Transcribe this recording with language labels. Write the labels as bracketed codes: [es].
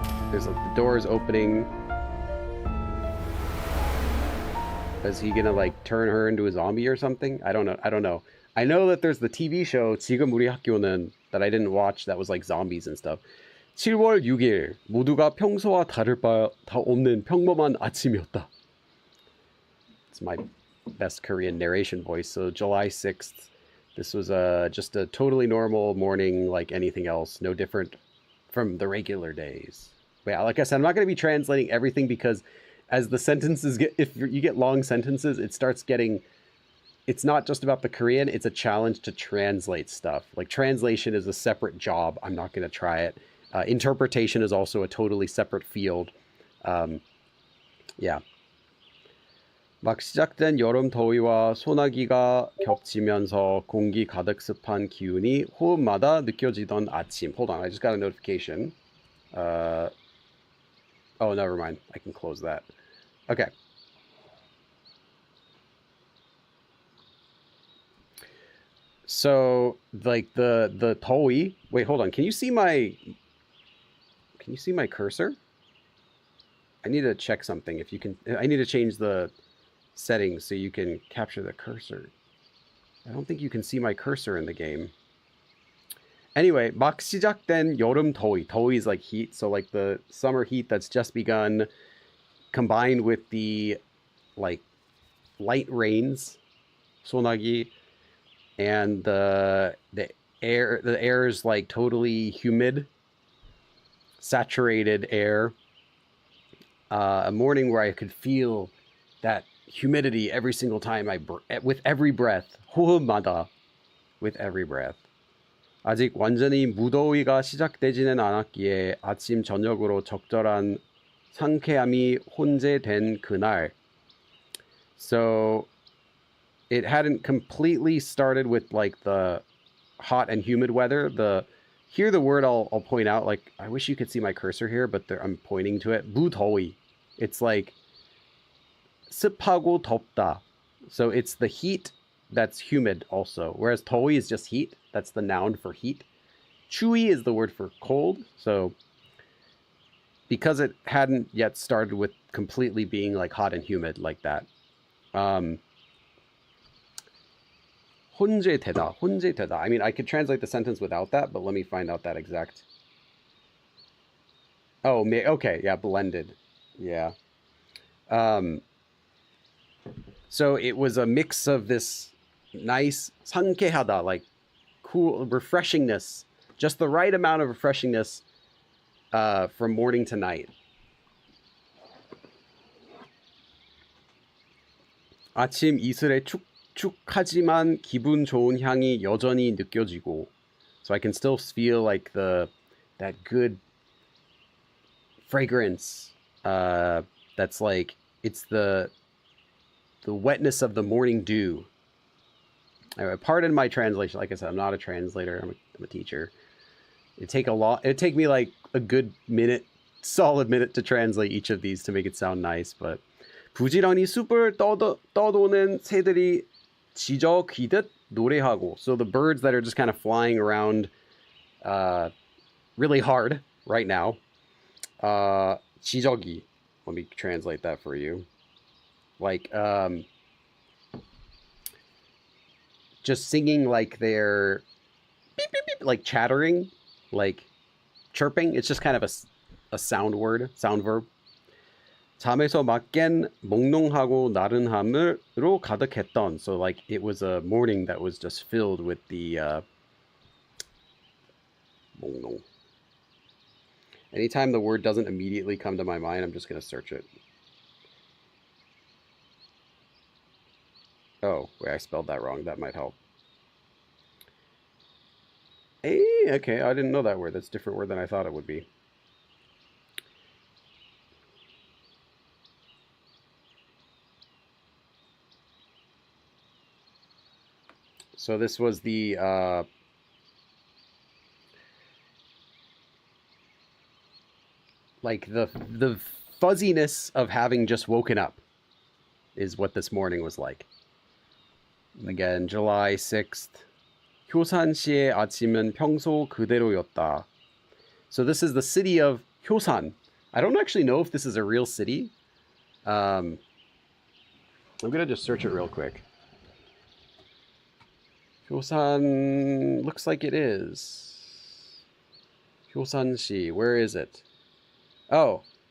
[en] There's the door is opening. Is he gonna like turn her into a zombie or something? I don't know. I know that there's the TV show 지금 우리 학교는 that I didn't watch that was like zombies and stuff. [ko] 7월 6일 모두가 평소와 다를 바 다 없는 평범한 아침이었다. [en] It's my best Korean narration voice. So July 6th, this was just a totally normal morning like anything else, no different from the regular days. But yeah, like I said, I'm not going to be translating everything because as the sentences get, if you get long sentences, it starts getting, it's not just about the Korean, it's a challenge to translate stuff. Like translation is a separate job. I'm not going to try it. Interpretation is also a totally separate field. Yeah. [ko] 막 시작된 여름 더위와 소나기가 겹치면서 공기 가득 습한 기운이 호흡마다 느껴지던 아침. [en] Hold on, I just got a notification. Oh, never mind. I can close that. Okay. So, like the 더위. Wait, hold on. Can you see my cursor? I need to check something. If you can, I need to change the settings so you can capture the cursor. I don't think you can see my cursor in the game. Anyway, [ko] 막 시작된 여름 더위. [en] 더위 is like heat, so like the summer heat that's just begun, combined with the like light rains, 소나기, and the air is like totally humid, saturated air. A morning where I could feel that humidity every single time with every breath, 호흡마다, with every breath. [ko] 아직 완전히 무더위가 시작되지는 않았기에 아침 저녁으로 적절한 상쾌함이 혼재된 그날. [en] So it hadn't completely started with like the hot and humid weather. Here the word I'll point out, like I wish you could see my cursor here, but I'm pointing to it. [ko] 무더위. [en] It's like [ko] 습하고 덥다. [en] So it's the heat that's humid also, whereas 더위 is just heat. That's the noun for heat. 추위 is the word for cold. So because it hadn't yet started with completely being like hot and humid like that. [ko] 혼재되다. [en] I mean, I could translate the sentence without that, but let me find out that exact. Oh, okay, yeah, blended. Yeah. So it was a mix of this nice 상쾌하다, like cool refreshingness, just the right amount of refreshingness from morning to night. [ko] 아침 이슬의 축축하지만 기분 좋은 향이 여전히 느껴지고. [en] So I can still feel like that good fragrance that's like it's the wetness of the morning dew. Anyway, pardon my translation. Like I said, I'm not a translator. I'm a teacher. It'd take me like a good solid minute to translate each of these to make it sound nice. [ko] But 부지런히 숲을 떠도는 새들이 지저귀듯 노래하고. [en] So the birds that are just kind of flying around really hard right now. [ko] 지저귀. [en] Let me translate that for you. Like just singing like they're beep, beep, beep, like chattering, like chirping. It's just kind of a sound verb. [ko] 잠에서 막 깬 몽롱하고 나른함으로 가득했던. [en] So like it was a morning that was just filled with the 몽롱. Anytime the word doesn't immediately come to my mind, I'm just going to search it. Oh, wait, I spelled that wrong. That might help. Okay, I didn't know that word. That's a different word than I thought it would be. So this was the like the fuzziness of having just woken up is what this morning was like. Again, July 6th. [ko] 효산시의 아침은 평소 그대로였다. [en] So this is the city of Hyosan. I don't actually know if this is a real city. I'm gonna just search it real quick. Hyosan looks like it is. Hyosan시, where is it? Oh.